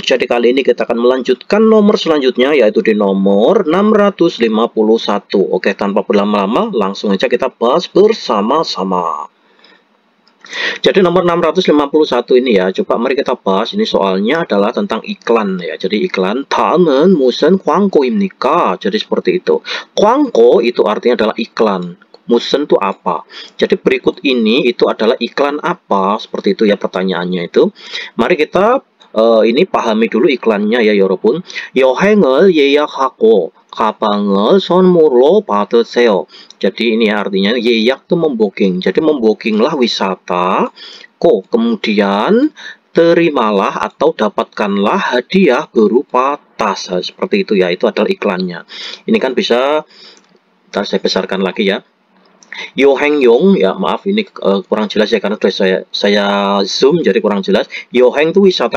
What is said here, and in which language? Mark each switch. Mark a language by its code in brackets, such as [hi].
[id] Jadi kali ini kita akan melanjutkan nomor selanjutnya, yaitu di nomor 651. Oke, tanpa berlama-lama langsung aja kita bahas bersama-sama. Jadi nomor 651 ini ya, coba mari kita bahas. Ini soalnya adalah tentang iklan ya. Jadi iklan [ko] 다음은 무슨 광고입니까? [id] Jadi seperti itu. 광고 itu artinya adalah iklan. Musen itu apa? Jadi berikut ini itu adalah iklan apa? Seperti itu ya pertanyaannya itu. Mari kita ini pahami dulu iklannya ya 여러분. [ko] 여행을 예약하고 가방을 선물로 받으세요. [id] Jadi ini artinya yeyak itu membooking. Jadi membookinglah wisata. Kemudian terimalah atau dapatkanlah hadiah berupa tas. Seperti itu ya. Itu adalah iklannya. Ini kan bisa, ntar saya besarkan lagi ya. Yohengyong ya, maaf ini kurang jelas ya karena sudah saya zoom jadi kurang jelas. Yoheng itu wisata.